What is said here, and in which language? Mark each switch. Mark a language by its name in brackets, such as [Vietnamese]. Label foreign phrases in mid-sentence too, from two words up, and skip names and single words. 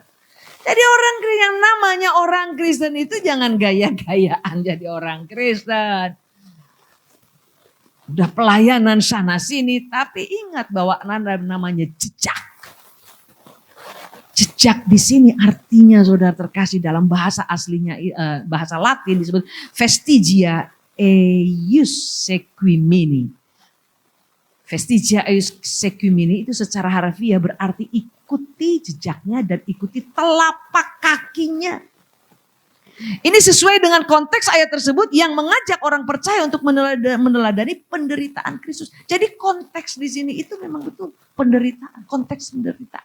[Indonesian] Jadi orang yang namanya orang Kristen itu jangan gaya-gayaan jadi orang Kristen. Udah pelayanan sana sini, tapi ingat bahwa namanya jejak. Jejak di sini artinya saudara terkasih dalam bahasa aslinya, bahasa Latin disebut [Latin] vestigia eius sequimini. Vestigia eius sequimini [Indonesian] itu secara harfiah berarti ikuti jejaknya dan ikuti telapak kakinya. Ini sesuai dengan konteks ayat tersebut yang mengajak orang percaya untuk meneladani penderitaan Kristus. Jadi konteks di sini itu memang betul penderitaan, konteks penderitaan.